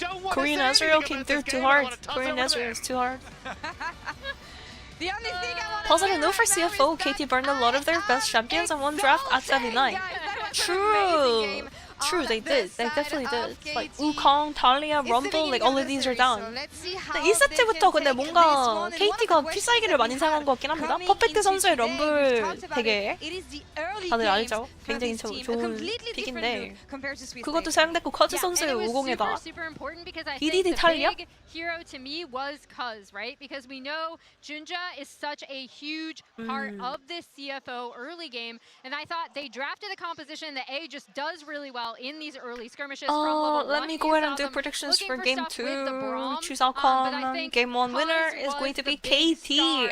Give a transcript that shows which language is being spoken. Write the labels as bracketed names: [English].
[English] Korean Ezreal came through too hard. Korean Ezreal is too hard. The only thing I want Positive note for CFO, KT burned a lot of their best champions in one draft at 79. True. True, they did. They definitely did. Like Wukong, Talia, Rumble, like all of these are down. [Korean] 근데 2세트부터 근데 뭔가 KT가 필살기를 많이 사용한 것 같긴 합니다. 퍼펙트 선수의 럼블 되게 다들 알죠? 굉장히 좋은 픽인데 그것도 사용됐고 커즈 선수의 50에다 BDD 탈리아? [English] Hero to me was Cuz, right? Because we know Junja is such a huge part of this CFO early game, and I thought they drafted a composition that A just does really well in these early skirmishes. Let me go ahead and do predictions for game 2. Choose outcome. Game 1 winner is going to be KT.